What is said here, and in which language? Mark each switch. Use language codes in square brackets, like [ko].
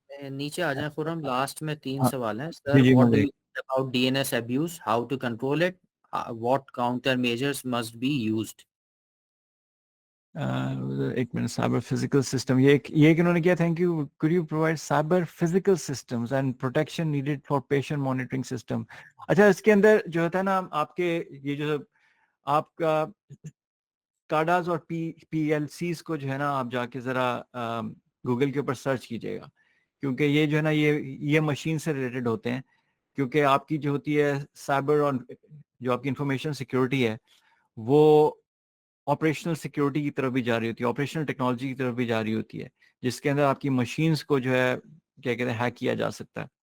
[ur] نیچے آ جائیں خرم, لاسٹ میں 3 سوال ہیں. جی سر جی [en] What do you about D N S abuse, how to control it, what counter measures must be used. [ur] ایک minute. Cyber physical system, یہ انہوں نے کیا, thank you, [en] could you provide cyber physical systems and protection needed for patient monitoring system. [ur] اچھا, اس کے اندر جو ہوتا ہے نا آپ کے یہ جو آپ کا کاڈاز اور پی ایل سیز کو جو ہے نا آپ جا کے ذرا گوگل کے اوپر سرچ کیجیے گا, کیونکہ یہ جو ہے نا یہ مشین سے ریلیٹڈ ہوتے ہیں, کیونکہ آپ کی جو ہوتی ہے سائبر اور جو آپ کی انفارمیشن سیکیورٹی ہے وہ آپریشنل سیکیورٹی کی طرف بھی جا رہی ہوتی ہے, آپریشنل ٹیکنالوجی کی طرف بھی جا رہی ہوتی ہے, جس کے اندر آپ کی مشینز کو جو ہے کیا کہتے ہیں ہیک کیا جا سکتا ہے.